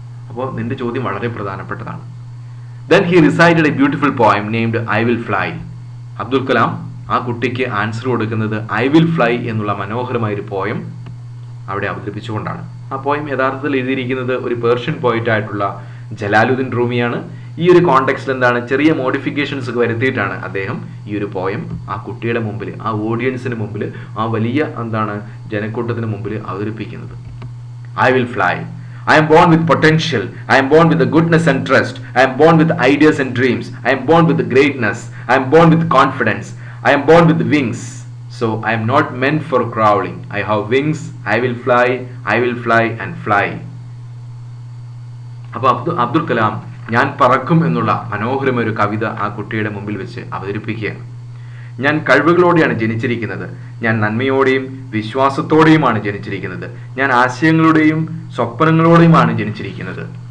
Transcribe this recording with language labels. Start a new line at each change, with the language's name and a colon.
Malayalam: അപ്പോൾ നിന്റെ ചോദ്യം വളരെ പ്രധാനപ്പെട്ടതാണ്.
English: Then he recited a beautiful poem named I Will Fly.
Malayalam: Abdul Kalam ആ കുട്ടിക്ക് ആൻസർ കൊടുക്കുന്നത് ഐ വിൽ ഫ്ലൈ എന്നുള്ള മനോഹരമായൊരു പോയം അവിടെ അവതരിപ്പിച്ചുകൊണ്ടാണ്. ആ പോയം യഥാർത്ഥത്തിൽ എഴുതിയിരിക്കുന്നത് ഒരു പേർഷ്യൻ പോയിറ്റ് ആയിട്ടുള്ള ജലാലുദ്ദീൻ റൂമിയാണ്. ഈ ഒരു കോണ്ടെക്സ്റ്റിൽ എന്താണ്, ചെറിയ മോഡിഫിക്കേഷൻസ് ഒക്കെ വരുത്തിയിട്ടാണ് അദ്ദേഹം ഈ ഒരു പോയം ആ കുട്ടിയുടെ മുമ്പിൽ, ആ ഓഡിയൻസിന് മുമ്പിൽ, ആ വലിയ ജനക്കൂട്ടത്തിന് മുമ്പിൽ അവതരിപ്പിക്കുന്നത്.
English: I will fly. I am born with potential. I am born with the goodness and trust. I am born with ideas and dreams. I am born with the greatness. I am born with confidence. I am born with wings. So I am not meant for crawling. I have wings. I will fly and fly.
Malayalam: അപ്പോൾ അബ്ദുൽ കലാം ഞാൻ പറക്കും എന്നുള്ള മനോഹരമായ ഒരു കവിത ആ കുട്ടിയുടെ മുമ്പിൽ വെച്ച് അവതരിപ്പിക്കുകയാണ്. ഞാൻ കഴിവുകളോടെയാണ് ജനിച്ചിരിക്കുന്നത്. ഞാൻ നന്മയോടെയും വിശ്വാസത്തോടെയുമാണ് ജനിച്ചിരിക്കുന്നത്. ഞാൻ ആശയങ്ങളുടെയും സ്വപ്നങ്ങളോടെയുമാണ് ജനിച്ചിരിക്കുന്നത്.